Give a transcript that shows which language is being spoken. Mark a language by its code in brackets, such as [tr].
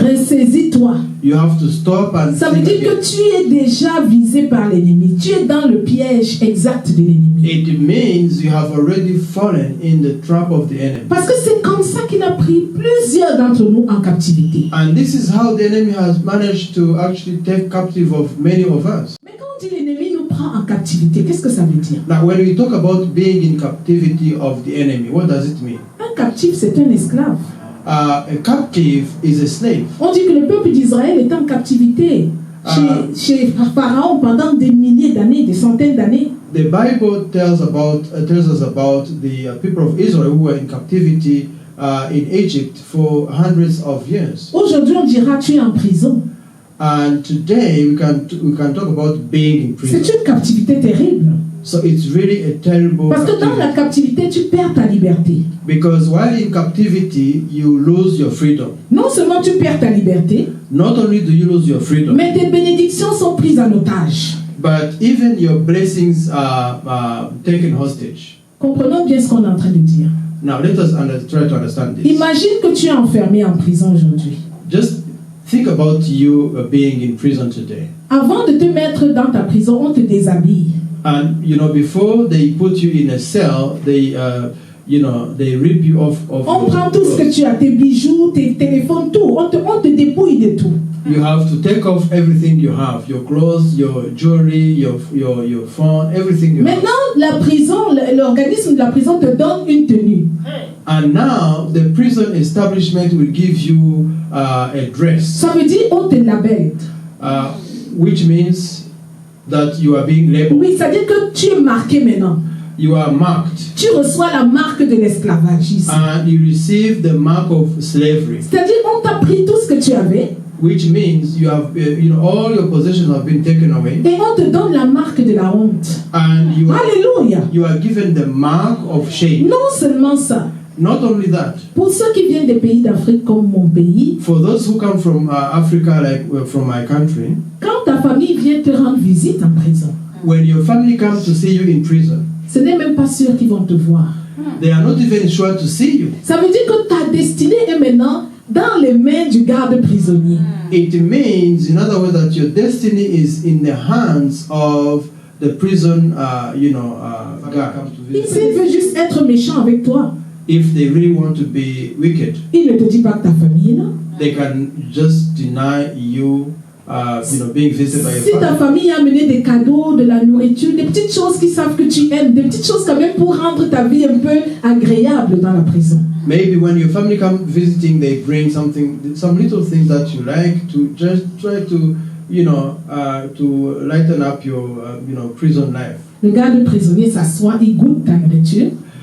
[fr] Ressaisis-toi. [en] You have to stop and [fr] Ça veut [en] think [fr] dire que [en] again. [fr] tu es déjà visé par l'ennemi. Tu es dans le piège exact de l'ennemi. [en] It means you have already fallen in the trap of the enemy. [fr] Parce que c'est comme ça qu'il a pris plusieurs d'entre nous en captivité. [en] And this is how the enemy has managed to actually take captive of many of us. [fr] Mais quand on dit l'ennemi nous prend en captivité, qu'est-ce que ça veut dire? [en] Now, when we talk about being in captivity of the enemy, what does it mean? [fr] Un captif, c'est un esclave. [en] A captive is a slave. [fr] On dit que le peuple d'Israël est en captivité chez Pharaon pendant des milliers d'années, des centaines d'années. [en] The Bible tells us about the people of Israel who were in captivity in Egypt for hundreds of years. [fr] Aujourd'hui, on dira tu es en prison. [en] And today we can talk about being in [fr] C'est [en] prison. [fr] une captivité terrible. [en] So it's really a terrible [fr] Parce que dans la [en] captivity. [fr] captivité, tu perds ta liberté. [en] Because while in captivity, you lose your freedom. [fr] Non seulement tu perds ta liberté, [en] Not only do you lose your freedom, [fr] mais tes bénédictions sont prises en otage. [en] but even your blessings are taken hostage. [fr] Comprenons bien ce qu'on est en train de dire. [en] Now let us try to understand this. [fr] Imagine que tu es enfermé en prison aujourd'hui. [en] Just think about you being in prison today. [fr] Avant de te mettre dans ta prison, on te déshabille. [en] And before they put you in a cell, they they rip you off of [fr] On [en] your [fr] prend tout ce que [en] clothes. [fr] tu as, tes bijoux, tes téléphones, tout. On te dépouille de tout. [en] You have to take off everything you have, your clothes, your jewelry, your phone, everything you have. [fr] Maintenant, la prison, l'organisme de la prison te donne une tenue. [en] And now the prison establishment will give you a dress, [fr] Ça veut dire on te labelle. [en] which means that you are being labeled. [fr] Oui, c'est-à-dire que tu es marqué maintenant. [en] You are marked, [fr] Tu reçois la marque de l'esclavagisme. [en] and you receive the mark of slavery, [fr] C'est-à-dire on t'a pris tout ce que tu avais [en] which means you have, all your possessions have been taken away, [fr] et on te donne la marque de la honte. [en] and [fr] Alléluia. [en] you are given the mark of shame. [fr] Non seulement ça. [en] Not only that, [fr] Pour ceux qui viennent des pays d'Afrique comme mon pays, [en] for those who come from Africa, like from my country, [fr] quand ta famille vient te rendre visite en prison, [en] when your family comes to see you in prison, [fr] ce n'est même pas sûr qu'ils vont te voir. [en] they are not even sure to see you. [fr] Ça veut dire que ta destinée est maintenant dans les mains du garde prisonnier. [en] It means, in other words, that your destiny is in the hands of the prison, guard. [fr] S'il veut juste être méchant avec toi, [en] If they really want to be wicked, [fr] il ne te dit pas que ta famille est là. [en] they can just deny you, being visited by [fr] Si [en] your [fr] ta [en] family. [fr] famille a amené des cadeaux, de la nourriture, des petites choses qu'ils savent que tu aimes, des petites choses quand même pour rendre ta vie un peu agréable dans la prison. [en] Maybe when your family come visiting, they bring some little things that you like to just try to, to lighten up your, prison life. [fr] Le garde prisonnier s'assoit, il goûte ta nourriture,